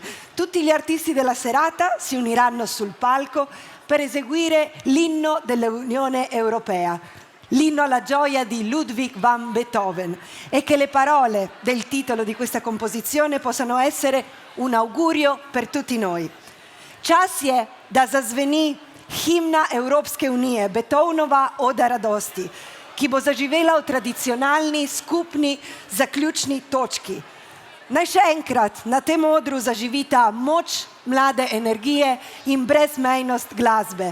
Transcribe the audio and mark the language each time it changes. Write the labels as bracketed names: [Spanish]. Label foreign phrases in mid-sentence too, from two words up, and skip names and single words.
[Italian] Tutti gli artisti della serata si uniranno sul palco per eseguire l'inno dell'Unione Europea, l'inno alla gioia di Ludwig van Beethoven, e che le parole del titolo di questa composizione possano essere un augurio per tutti noi. [Slovenian] Čas je, da zazveni himna Evropske unije, Beethovenova Oda radosti, ki bo zaživela v tradicionalni, skupni, zaključni točki. Naj še enkrat na tem odru zaživita moč mlade energije in brezmejnost glasbe.